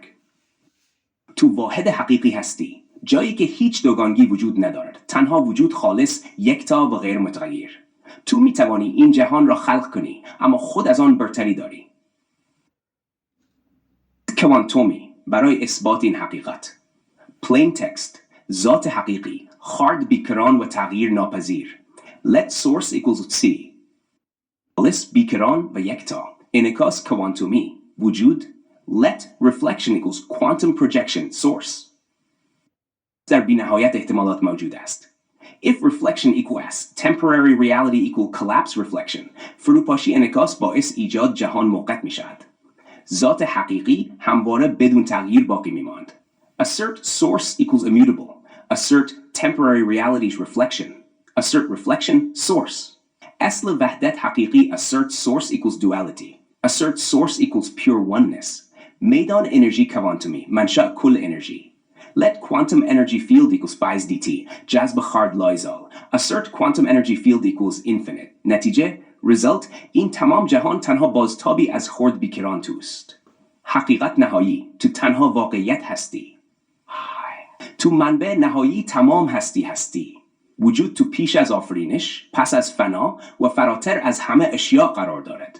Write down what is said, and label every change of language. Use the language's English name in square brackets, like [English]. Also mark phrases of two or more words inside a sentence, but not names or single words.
[Persian] تو واحد حقیقی هستی، جایی که هیچ دوگانگی وجود ندارد، تنها وجود خالص، یکتا و غیر متغیر. تو می توانی این جهان را خلق کنی، اما خود از آن برتری داری. کوانتومی برای اثبات این حقیقت. [English] plain text، [Persian] ذات حقیقی، خرد بیکران و تغییر ناپذیر. [English] let source equals c. [Persian] خالص، بیکران و یکتا. انعکاس کوانتومی، وجود. [English] let reflection equals quantum projection source. [Persian] در بی‌نهایت احتمالات موجود است. [English] if reflection equals temporary reality equal collapse reflection، [Persian] فروپاشی انعکاس باعث ایجاد جهان موقت می شود. ذات حقیقی همواره بدون تغییر باقی می ماند. [English] assert source equals immutable. assert temporary reality's reflection. assert reflection source. [Persian] اصل وحدت حقیقی [English] assert source equals duality. assert source equals pure oneness. [Persian] میدان انرژی کوانتومی، منشأ کل انرژی. [English] let quantum energy field equals pi dt. [Persian] جذب خرد لایزال. [English] assert quantum energy field equals infinite. [Persian] نتیجه result این تمام جهان تنها بازتابی از خرد بیکران توست. حقیقت نهایی، تو تنها واقعیت هستی. تو منبع نهایی تمام هستی. وجود تو پیش از آفرینش، پس از فنا و فراتر از همه اشیاء قرار دارد.